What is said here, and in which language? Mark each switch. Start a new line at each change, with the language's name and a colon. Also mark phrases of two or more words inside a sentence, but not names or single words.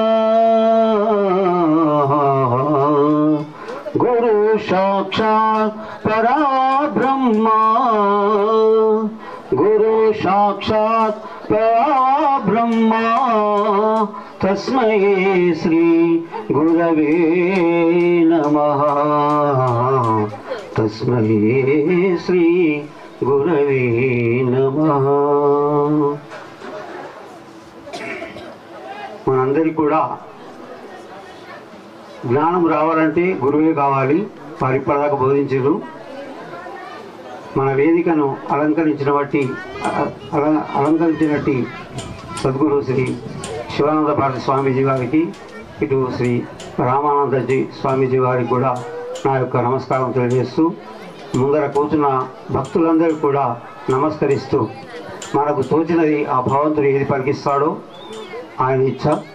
Sanskrit: गुरु साक्षात् परब्रह्मा गुरु साक्षात् परब्रह्मा तस्मै श्री गुरवे नमः तस्मै श्री गुरवे नमः।
Telugu: మనందరికీ కూడా జ్ఞానం రావాలంటే గురువే కావాలి. వారు ఇప్పటిదాకా బోధించారు. మన వేదికను అలంకరించినట్టు సద్గురు శ్రీ శివానంద భారతి స్వామీజీ వారికి, ఇటు శ్రీ రామానందజీ స్వామీజీ వారికి కూడా నా యొక్క నమస్కారం తెలియజేస్తూ, ముందర కూర్చున్న భక్తులందరికీ కూడా నమస్కరిస్తూ, మనకు తోచినది ఆ భగవంతుడు ఏది పలికిస్తాడో ఆయన ఇచ్చ.